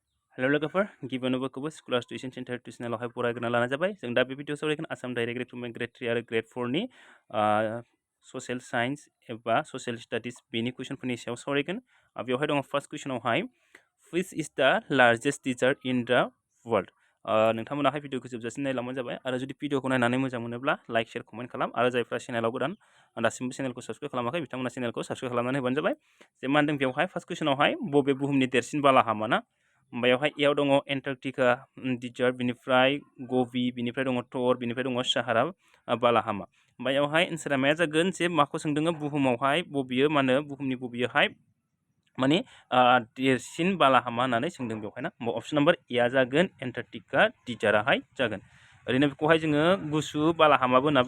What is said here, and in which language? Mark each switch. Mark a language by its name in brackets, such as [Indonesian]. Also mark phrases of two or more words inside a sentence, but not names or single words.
[Bodo] हेलो लोगोफोर गिबियावनो [English] school tuition center [Bodo] टिउसनालावहाय बरायग्रोना लानाय जाबाय जों दा बे भिडिअ सावरायगोन [English] Assam direct recruitment grade 3 [Bodo] आरो ग्रेड 4 नि [English] social science [Bodo] एबा [English] social studies [Bodo] बेनि कुइसनफोरनि सायाव सावरायगोन बेवहाय दङ [English] first question which is the largest desert in the world [Bodo] नोंथांमोनाहाय भिडिअखौ जोबजासिम नायलांबानो जाबाय आरो जुदि भिडिअखौ नायनानै मोजां मोनोब्ला [English] like share comment [Bodo] खालाम आरो जायफ्रा चेनेलाव गोदान दासिमबो चेनेलखौ साबस्क्राइब खालामाखै बिथांमोना चेनेलखौ साबस्क्राइब खालामनानै होबानो जाबाय जे मा होनदों बेवहाय [English] first question [Bodo] बबे बुहुमनि देरसिन बालाहामा ना बेवहाय एयाव दङ एन्टार्कटिका डिजार्ट बिनिफ्राय गबि बिनिफ्राय दङ थर बिनिफ्राय दङ साहारा बालाहामा बेवहाय एन्सारा मा जागोन जे माखौ सोंदों बुहुमावहाय बबेयो मा होनो बुहुमनि बबेयोहाय माने देरसिन बालाहामा होननानै सोंदों बेवहाय ना [English] option number A [Bodo] जागोन एन्टार्कटिका डिजार्टआहाय जागोन ओरैनो बेखौहाय जोङो गुसु बालाहामाबो होनना